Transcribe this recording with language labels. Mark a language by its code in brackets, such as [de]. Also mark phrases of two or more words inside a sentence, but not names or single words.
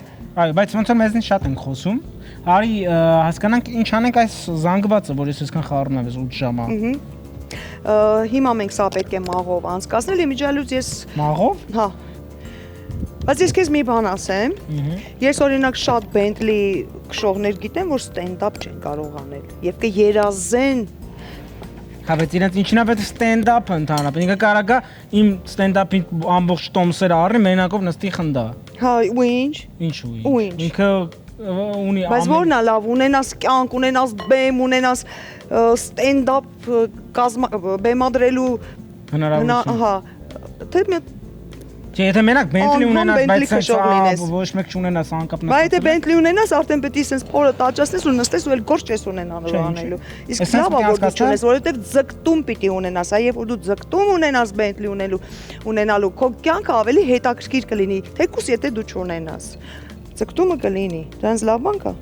[hy] Այո, բայց ոնց որ մեզնից շատ ենք խոսում։ Արի հասկանանք ինչ անենք այս զանգվածը, որ ես այսքան խառնում եմ 8 ժամա։ Հիմա մենք սա պետք է մաղով անցկացնել, իմիջիալուց ես Մաղով։ Հա։ Բայց ես քեզ մի բան ասեմ։ Ես օրինակ շատ Bentley քշողներ գիտեմ, որ stand-up չեն կարող անել եւ կերազեն։ Հա, բայց իրենց ինչին է պետք stand-up-ը ընդհանրապես։ Ինքը կարագա իմ stand-up-ի ամբողջ տոմսերը առնի, մենակով նստի խնդա։ Հա, ու ինչ։ Ինչու։ Ինքը ունի Բայց որն է լավ, ունենաս կյանք, ունենաս բեմ, ունենաս stand-up բեմադրելու հնարավորություն։ Հա։ Թե Չէ, եթե մենակ Bentley ունենաս, բայց լինես։ ոչ մեկ չունենաս անկապ նստած։ Բայց եթե Bentley ունենաս, արդեն պետք է sense փորը տաճացնես ու նստես ու էլ գործ չես ունենալու անելու։ Իսկ լավ է որ դու չունես, որովհետև ձգտում պիտի ունենաս, այ որ դու ձգտում ունենաս Bentley ունենալու, քո կյանքը ավելի հետաքրքիր կլինի, թեկուզ եթե դու չունենաս։ Ձգտումը կլինի։ Դրանց լավ բան կա։